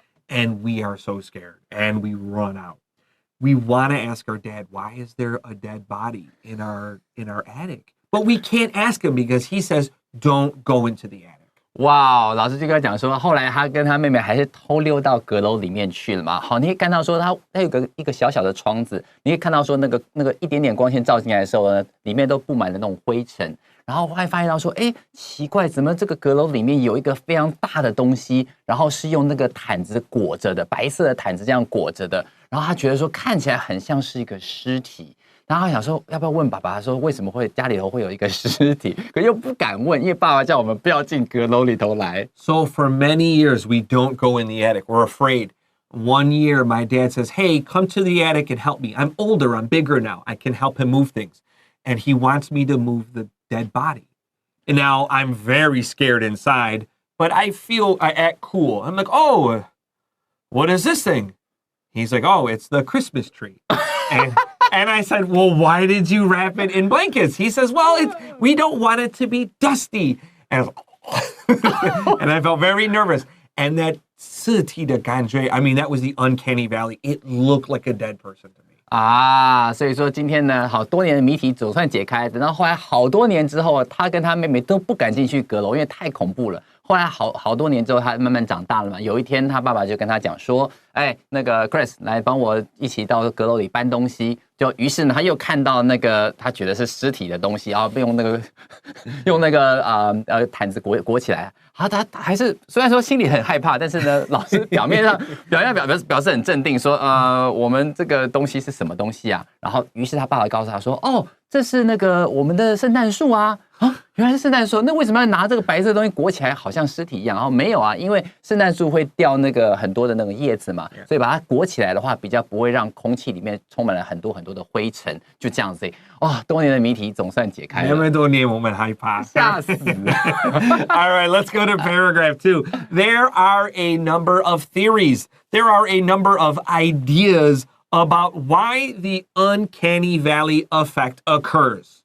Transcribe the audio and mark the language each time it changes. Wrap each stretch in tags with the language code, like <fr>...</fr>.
<en>And we are so scared, and we run out. We want to ask our dad, why is there a dead body in our attic? But we can't ask him because he says, don't go into the attic.</en> <zh>哇，老师就跟他讲说，后来他跟他妹妹还是偷溜到阁楼里面去了嘛。好，你可以看到说他有一个小小的窗子，你可以看到说那个一点点光线照进来的时候呢，里面都布满了那种灰尘。然后后来发现到说，奇怪，怎么这个阁楼里面有一个非常大的东西，然后是用那个毯子裹着的，白色的毯子这样裹着的。然后他觉得说看起来很像是一个尸体。然后他想说，要不要问爸爸说为什么会家里头会有一个尸体？可又不敢问，因为爸爸叫我们不要进阁楼里头来。</zh> <en>So for many years, we don't go in the attic. We're afraid. One year, my dad says, hey, come to the attic and help me. I'm older. I'm bigger now. I can help him move things. And he wants me to move the dead body. And now I'm very scared inside, but I act cool. I'm like, oh, what is this thing? He's like, oh, it's the Christmas tree. And I said, well, why did you wrap it in blankets? He says, well, we don't want it to be dusty. And I felt very nervous. And that</en> <zh>刺体的感觉,</zh> <en>I mean, that was the uncanny valley. It looked like a dead person to me.</en> <zh>所以说今天呢，好多年的谜题总算解开。等到后来好多年之后，他跟他妹妹都不敢进去阁楼，因为太恐怖了。后来好多年之后，他慢慢长大了嘛。有一天，他爸爸就跟他讲说：“那个 Chris 来帮我一起到阁楼里搬东西。” 于是呢，他又看到那个他觉得是尸体的东西，然后用那个毯子裹起来。他还是虽然说心里很害怕，但是呢，老师表面上表示很镇定，说我们这个东西是什么东西啊？然后于是他爸爸告诉他说：“哦，这是那个我们的圣诞树啊。” 原来是圣诞树，那为什么要拿这个白色的东西裹起来，好像尸体一样？然后没有啊，因为圣诞树会掉那个很多的那个叶子嘛，所以把它裹起来的话，比较不会让空气里面充满了很多很多的灰尘，就这样子。多年的谜题总算解开了。那么多年我们害怕，吓死了。</zh> <en>All right, let's go to paragraph 2. There are a number of theories. There are a number of ideas about why the uncanny valley effect occurs.</en>